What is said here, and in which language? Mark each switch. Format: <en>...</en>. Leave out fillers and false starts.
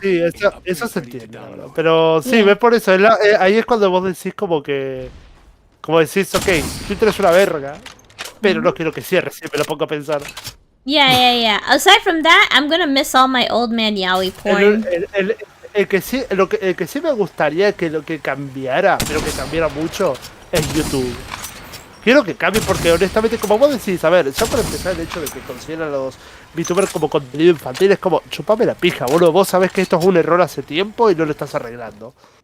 <es>Sí, eso se entiende ahora. Pero sí, ves por eso. Ahí es cuando vos decís como decís, ok, Twitter es una verga, pero no quiero que cierre, si me lo pongo a pensar.</es> <en>Yeah. Aside from that, I'm gonna miss all my old man yaoi porn.</en> <es>El que sí me gustaría que lo que cambiara, pero que cambiara mucho, es YouTube. Quiero que cambie porque honestamente, como vos decís, a ver, ya para empezar el hecho de que consideran a los VTubers como contenido infantil, es como, chupame la pija, boludo, vos sabés que esto es un error hace tiempo y no lo estás arreglando.</es>